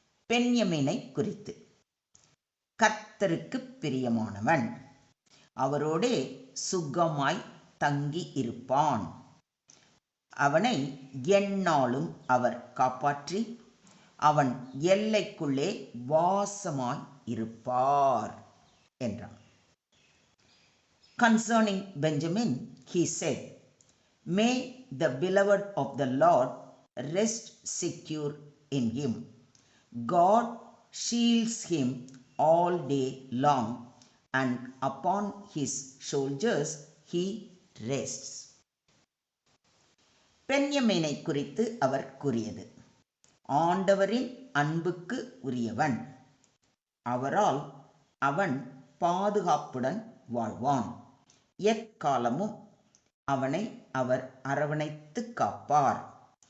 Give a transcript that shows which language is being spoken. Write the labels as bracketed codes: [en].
[ta] பென்யமீனை குறித்து. கர்த்தருக்கு பிரியமானவன் அவரோடே சுகமாய் தங்கி இருப்பான். அவனை எந்நாளும் அவர் காப்பாற்றி அவன் எல்லைக்குள்ளே வாசமாய் இருப்பார் என்றான். [en] Concerning Benjamin, he said, "May the beloved of the Lord rest secure in him. God shields him all day long, and upon his shoulders he rests." [ta] பென்யமீனை குறித்து அவர் கூறியது, ஆண்டவரின் அன்புக்கு உரியவன், அவரால் அவன் பாதுகாப்புடன் வாழ்வான். எக்காலமும் அவனை அவர் அரவணைத்து காப்பார்.